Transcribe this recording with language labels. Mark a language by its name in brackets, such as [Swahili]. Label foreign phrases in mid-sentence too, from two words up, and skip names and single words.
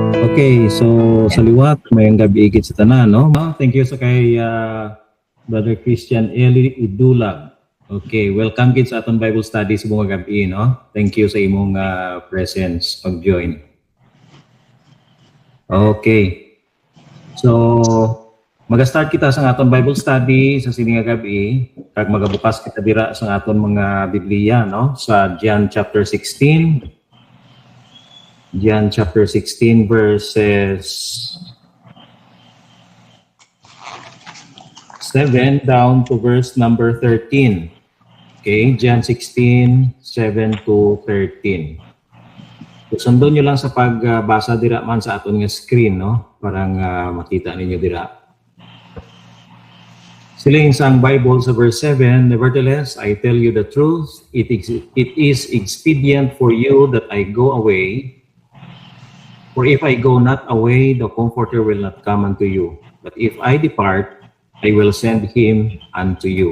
[Hiligaynon] Okay, so sa liwat, mayang gabi ikit sa tanan, no? [English] Thank you [Hiligaynon] sa kay Brother Christian Eli Idulag. Okay, welcome kids sa aton Bible study sa buong gabi, no? [English] Thank you [Hiligaynon] sa imong presence, pag-join. Okay. So, mag-start kita sa aton Bible study sa sining gabi, kag magabukas kita dira sa aton mga Biblia, no? Sa John chapter 16. [English] John chapter 16 verses 7 down to verse number 13. Okay, John 16, 7 to 13. [Hiligaynon] So, sundon nyo lang sa pagbasa dira man sa aton nga screen, no? Parang makita ninyo dira. Siling sang Bible sa verse 7, [English] nevertheless, I tell you the truth, it is expedient for you that I go away. For if I go not away, the Comforter will not come unto you. But if I depart, I will send him unto you.